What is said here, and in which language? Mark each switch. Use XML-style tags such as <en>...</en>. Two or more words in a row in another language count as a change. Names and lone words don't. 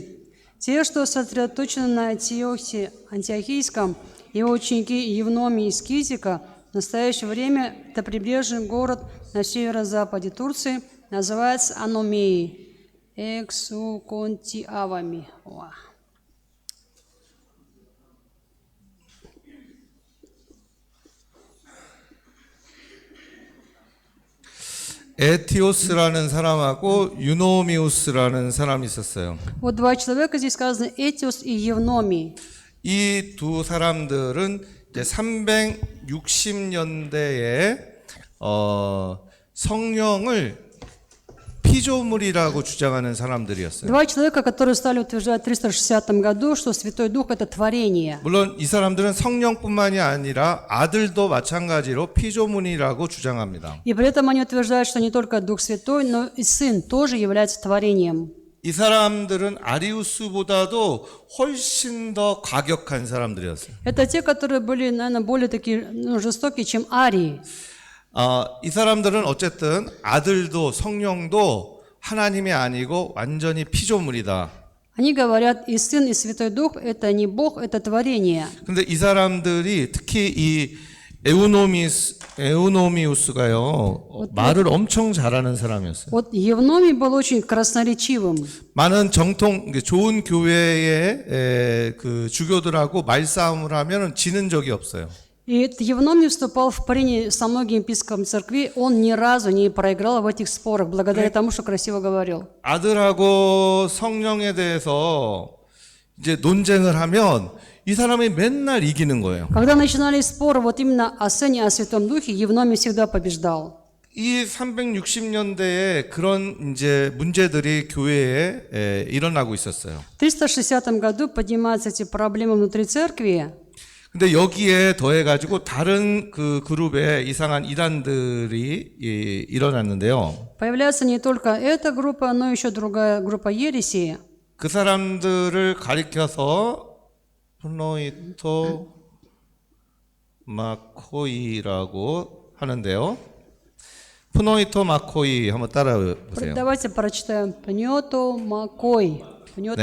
<ru>Те, что сосредоточены на Антиохийском, его ученики Евномий из Кизика, в настоящее время это прибрежный город на северо-западе Турции, называется Аномией, Эксуконтиавами.</ru> <ko>에티오스라는 사람하고 유노미우스라는 사람이 있었어요.</ko> <ru>Вот два человека здесь сказано, Этиос и Евномий.</ru> <ko>이 두 사람들은 이제 360년대에 성령을 피조물이라고 주장하는 사람들이었어요.</ko> <ru>Два человека, которые стали утверждать в 360 году, что Святой Дух – это творение.</ru> <ko>물론 이 사람들은 성령뿐만이 아니라 아들도 마찬가지로 피조물이라고 주장합니다.</ko> <ru>И при этом они утверждают, что не только Дух Святой, но и Сын тоже является творением.</ru> <ko>이 사람들은 아리우스보다도 훨씬 더 과격한 사람들이었어요.</ko> <ru>Это те, которые были, наверное, более такие жестокие, чем арии.</ru> <ko>이 사람들은 어쨌든 아들도 성령도 하나님이 아니고 완전히 피조물이다.</ko> <ru>Они говорят, и Сын, и Святой Дух – это не Бог, это творение.</ru> <ko>근데 이 사람들이 특히 이 에우노미우스가요, 말을 엄청 잘하는 사람이었어요.</ko> <ru>Вот Евномий был очень красноречивым.</ru> <ko>많은 정통, 좋은 교회의 그 주교들하고 말싸움을 하면 지는 적이 없어요.</ko> <ru>И Евномий вступал в прения со многими епископами церкви, он ни разу не проиграл в этих спорах, благодаря тому, что красиво говорил.</ru> <ko>아들하고 성령에 대해서 이제 논쟁을 하면 이 사람이 맨날 이기는 거예요.</ko> <ru>Когда начинались споры вот именно о Сыне, о Святом Духе, Евномий всегда побеждал.</ru> <ko>이 360년대에 그런 이제 문제들이 교회에 일어나고 있었어요.</ko> <ru>В 360 году поднимаются эти проблемы внутри церкви.</ru> <ko>근데 여기에 더해가지고 다른 그 그룹의 이상한 이단들이 일어났는데요.</ko> <ru>Появляется не только эта группа, но еще другая группа ереси.</ru> <ko>그 사람들을 가리켜서 프노이토 마코이라고 하는데요. 프노이토 마코이 한번 따라해보세요.</ko> <ru>Давайте прочитаем. Пнето Макой. Пнето</ru>